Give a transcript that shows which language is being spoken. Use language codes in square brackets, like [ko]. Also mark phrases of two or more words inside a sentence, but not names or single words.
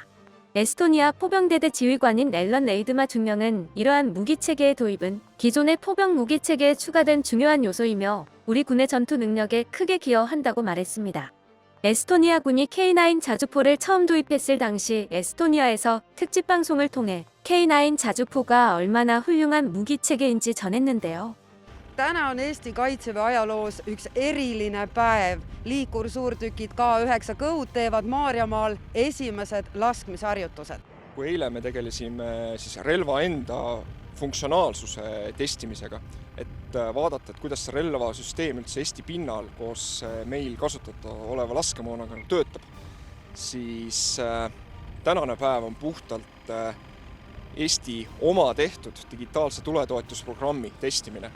[ko] 에스토니아 포병대대 지휘관인 앨런 레이드마 중령은 이러한 무기체계의 도입은 기존의 포병 무기체계에 추가된 중요한 요소이며 우리 군의 전투 능력에 크게 기여한다고 말했습니다. 에스토니아군이 K9 자주포를 처음 도입했을 당시 에스토니아에서 특집 방송을 통해 K9 자주포가 얼마나 훌륭한 무기체계인지 전했는데요. [et] Täna on Eesti Kaitseväe ajaloos üks eriline päev. Liikursuurtükid K9 Kõud teevad Maarjamaal esimesed laskmisharjutused. Kui eile me tegelesime siis relva enda funktsionaalsuse testimisega, et vaadata, et kuidas see relvasüsteem üldse Eesti pinnal koos meil kasutada oleva laskemoonaga töötab, siis tänane päev on puhtalt Eesti oma tehtud digitaalse tuletoetusprogrammi testimine.